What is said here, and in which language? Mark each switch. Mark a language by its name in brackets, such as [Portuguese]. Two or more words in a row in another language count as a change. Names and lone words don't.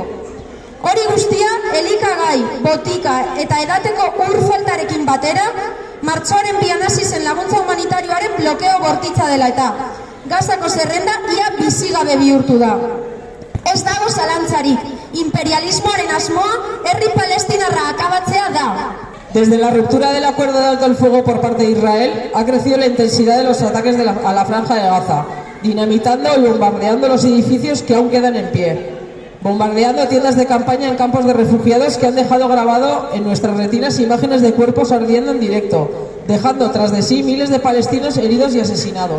[Basque] Hori guztia, elikagai, botika eta edateko ur faltarekin batera, martxoaren 2 hasi zen laguntza humanitarioaren blokeo bortitza dela eta Gazako zerrenda ia bizigabe bihurtu da. Ez dago zalantzarik, imperialismoaren asmoa herri palestinarra akabatzea da. [Spanish] Desde la ruptura del acuerdo de alto el fuego por parte de Israel, ha crecido la intensidad de los ataques a la franja de Gaza, dinamitando y bombardeando los edificios que aún quedan en pie, bombardeando tiendas de campaña en campos de refugiados que han dejado grabado en nuestras retinas imágenes de cuerpos ardiendo en directo, dejando tras de sí miles de palestinos heridos y asesinados.